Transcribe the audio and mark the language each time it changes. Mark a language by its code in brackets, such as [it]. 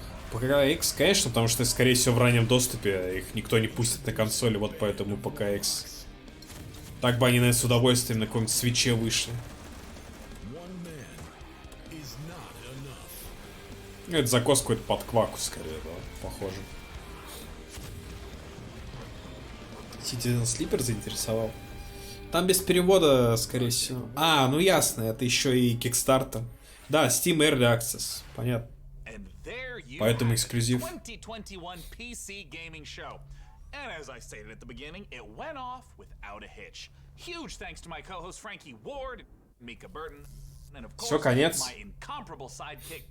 [ru] ПК X, конечно, потому что, скорее всего, в раннем доступе их никто не пустит на консоли, вот поэтому ПК X. Так бы они, наверное, с удовольствием на каком-нибудь свитче вышли. Это закос какой-то под кваку, скорее, да, похоже. [en] Citizen Sleeper [ru] заинтересовал. Там без перевода, скорее всего. А, ну ясно, это еще и Kickstarter. Да, Steam Early Access, понятно. Поэтому эксклюзив. [en] 2021 PC Gaming Show. And as I stated at the beginning, it went off without a hitch. Huge thanks to my co-host Frankie Ward, Mika Burton, and of course my incomparable sidekick.